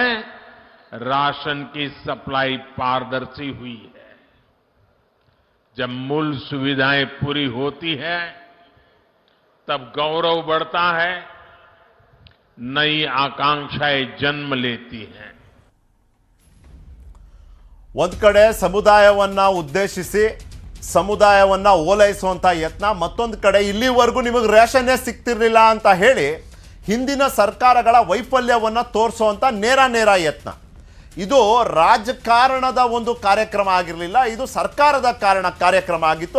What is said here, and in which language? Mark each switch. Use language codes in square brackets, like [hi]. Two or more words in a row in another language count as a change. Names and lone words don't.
[hi] राशन की सप्लाई पारदर्शी हुई है। जब मूल सुविधाएं पूरी होती है तब गौरव बढ़ता है, नई आकांक्षाएं जन्म लेती हैं। [kn] ಒಂದು ಕಡೆ ಸಮುದಾಯವನ್ನ ಉದ್ದೇಶಿಸಿ ಸಮುದಾಯವನ್ನ ಓಲೈಸುವಂತ ಯತ್ನ, ಮತ್ತೊಂದು ಕಡೆ ಇಲ್ಲಿವರೆಗೂ ನಿಮಗೆ ರೇಷನ್ನೇ ಸಿಗ್ತಿರ್ಲಿಲ್ಲ ಅಂತ ಹೇಳಿ ಹಿಂದಿನ ಸರ್ಕಾರಗಳ ವೈಫಲ್ಯವನ್ನು ತೋರಿಸುವಂತ ನೇರ ಯತ್ನ. ಇದು ರಾಜಕಾರಣದ ಒಂದು ಕಾರ್ಯಕ್ರಮ ಆಗಿರಲಿಲ್ಲ, ಇದು ಸರ್ಕಾರದ ಕಾರ್ಯಕ್ರಮ ಆಗಿತ್ತು.